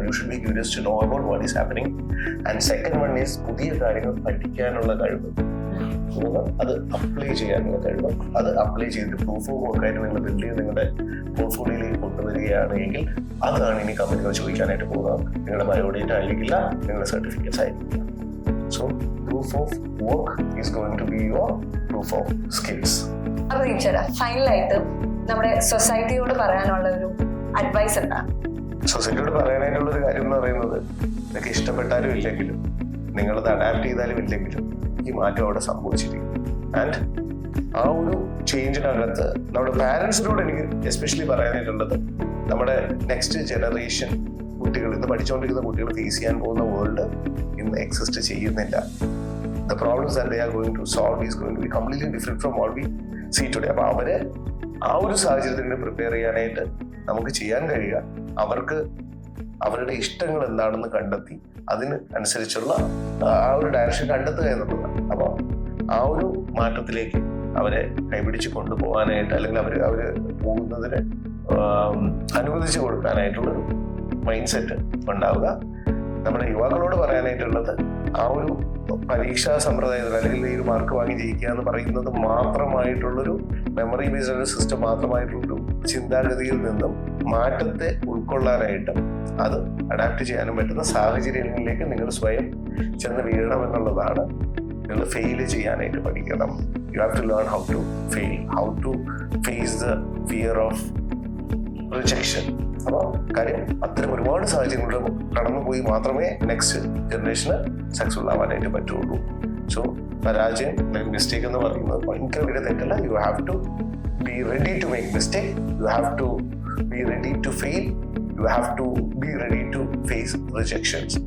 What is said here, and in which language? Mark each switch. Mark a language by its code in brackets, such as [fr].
[en] You should be curious to know about what is happening. And second one is [ml] പുതിയ കാര്യങ്ങൾ പഠിക്കാനുള്ള കഴിവ്. അത് അപ്ലൈ ചെയ്യാനുള്ള കഴിവ്. അത് അപ്ലൈ ചെയ്തിട്ട് പ്രൂഫ് ഓഫ് വർക്കായിട്ട് നിങ്ങൾ ബിൽഡ് ചെയ്ത് നിങ്ങളുടെ പോർട്ട്ഫോളിയോയിലേക്ക് കൊണ്ടുവരികയാണ് എങ്കിൽ അതാണ് ഇനി കമ്പനികൾ ചോദിക്കാനായിട്ട് പോകുന്നത്. നിങ്ങളുടെ ബയോഡേറ്റ ആയിരിക്കില്ല, നിങ്ങളുടെ സർട്ടിഫിക്കറ്റ്സ് ആയിരിക്കില്ല. [en] So proof of work is going to be your proof of skills. [ml] അപ്പൊ ടീച്ചർ ഫൈനലായിട്ട് നമ്മുടെ സൊസൈറ്റിയോട് പറയാനുള്ള ഒരു അഡ്വൈസ് എന്താ? സൊസൈറ്റിയോട് പറയാനായിട്ടുള്ള ഒരു കാര്യം എന്ന് പറയുന്നത് നിങ്ങൾക്ക് ഇഷ്ടപ്പെട്ടാലും ഇല്ലെങ്കിലും നിങ്ങളത് അഡാപ്റ്റ് ചെയ്താലും ഇല്ലെങ്കിലും ഈ മാറ്റം അവിടെ സംഭവിച്ചിരിക്കും. ആൻഡ് ആ ഒരു ചേഞ്ചിനകത്ത് നമ്മുടെ പാരൻസിനോട് എനിക്ക് എസ്പെഷ്യലി പറയാനായിട്ടുള്ളത് നമ്മുടെ നെക്സ്റ്റ് ജനറേഷൻ കുട്ടികൾ, ഇന്ന് പഠിച്ചുകൊണ്ടിരിക്കുന്ന കുട്ടികൾ ഫേസ് ചെയ്യാൻ പോകുന്ന വേൾഡ് ഇന്ന് എക്സിസ്റ്റ് ചെയ്യുന്നില്ല. [en] The problems that they are going to solve is going to be completely different from what we see today. [ml] അപ്പോൾ അവരെ ആ ഒരു സാഹചര്യത്തിന് പ്രിപ്പയർ ചെയ്യാനായിട്ട് നമുക്ക് ചെയ്യാൻ കഴിയുക അവർക്ക് അവരുടെ ഇഷ്ടങ്ങൾ എന്താണെന്ന് കണ്ടെത്തി അതിന് അനുസരിച്ചുള്ള ആ ഒരു ഡയറക്ഷൻ കണ്ടെത്തുക എന്നുള്ളതാണ്. അപ്പോൾ ആ ഒരു മാറ്റത്തിലേക്ക് അവരെ കൈപിടിച്ച് കൊണ്ടുപോകാനായിട്ട് അല്ലെങ്കിൽ അവര് പോകുന്നതിന് അനുവദിച്ചു കൊടുക്കാനായിട്ടുള്ളൊരു മൈൻഡ് സെറ്റ് ഉണ്ടാവുക. നമ്മുടെ യുവാക്കളോട് പറയാനായിട്ടുള്ളത് ആ ഒരു പരീക്ഷാ സമ്പ്രദായത്തിൽ അല്ലെങ്കിൽ ഈ ഒരു മാർക്ക് വാങ്ങി ജയിക്കുക എന്ന് പറയുന്നത് മാത്രമായിട്ടുള്ളൊരു മെമ്മറി ബേസ്ഡ് സിസ്റ്റം മാത്രമായിട്ടുള്ളൊരു ചിന്താഗതിയിൽ നിന്നും മാറ്റത്തെ ഉൾക്കൊള്ളാനായിട്ടും അത് അഡാപ്റ്റ് ചെയ്യാനും പറ്റുന്ന സാഹചര്യങ്ങളിലേക്ക് നിങ്ങൾ സ്വയം ചെന്ന് വീഴണമെന്നുള്ളതാണ്. നിങ്ങൾ ഫെയിൽ ചെയ്യാനായിട്ട് പഠിക്കണം. [en] You have to learn how to fail, how to face the fear of rejection. [ml] അപ്പോൾ കാര്യം അത്തരം ഒരുപാട് സാഹചര്യങ്ങൾ കടന്നുപോയി മാത്രമേ നെക്സ്റ്റ് ജനറേഷന് സക്സസ്ഫുൾ ആവാനായിട്ട് പറ്റുള്ളൂ. സോ പരാജയം അല്ലെങ്കിൽ മിസ്റ്റേക്ക് എന്ന് പറയുന്നത് ഭയങ്കര വലിയ തെറ്റല്ല. [en] You have to be ready to make mistake, you have to be ready to fail, you have to be ready to face rejections.